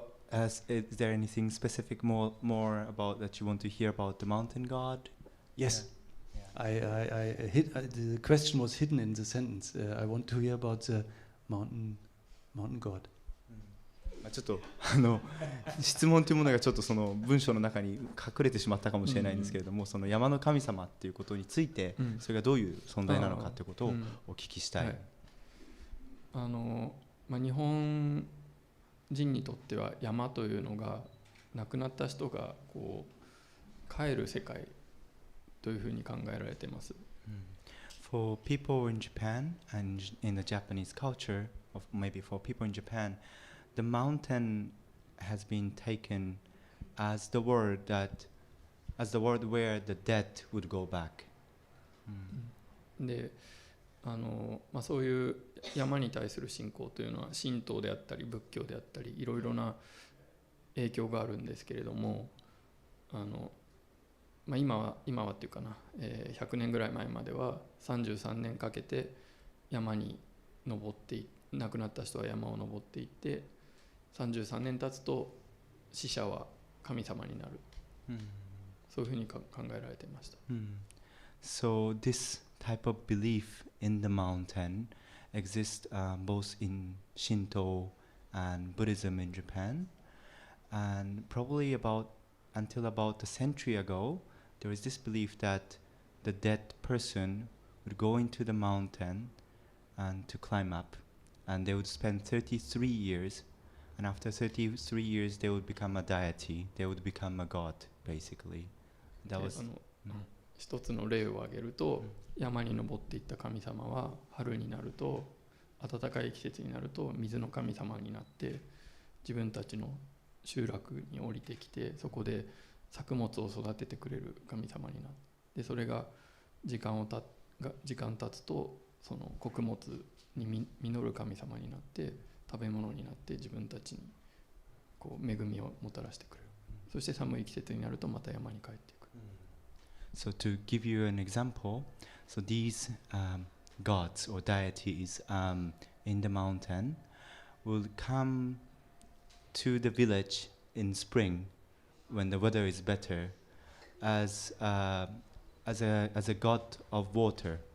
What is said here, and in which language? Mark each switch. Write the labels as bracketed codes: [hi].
[en] Is there anything specific more about that you want to hear about the mountain god? Yes. The question was hidden in the sentence. I want to hear about the mountain god. [ja] ちょっと質問というものがちょっとその文章の中に隠れてしまったかもしれないんですけれども、その山の神様っていうことについて、それがどういう存在なのかということをお聞きしたい。日本人にとっては山というのが亡くなった人がこう帰る世界というふうに考えられています。 [en] For people in Japan and in the Japanese culture, or maybe for people in Japan, the mountain has been taken as the world where the dead would go back. [ja] で、そういう山に対する信仰というのは神道であったり仏教であったりいろいろな影響があるんですけれども、今はっていうかな、100年ぐらい前までは33年かけて山に登って亡くなった人は山を登っていって33年経つと死者は神様になる、そういうふうに考えられていました。 [en] So this type of belief in the mountain exists both in Shinto and Buddhism in Japan, and probably until about a century ago, there was this belief that the dead person would go into the mountain and to climb up, and they would spend 33 years, and after 33 years they would become a deity, they would become a god, basically. That was [ja] 一つの例を挙げると、山に登っていった神様は春になると暖かい季節になると水の神様になって自分たちの集落に降りてきてそこで作物を育ててくれる神様になって、それが時間経つとその穀物に実る神様になって食べ物になって自分たちにこう恵みをもたらしてくれる。そして寒い季節になるとまた山に帰っていく。 [en] So to give you an example, so these gods or deities in the mountain will come to the village in spring when the weather is better as a god of water.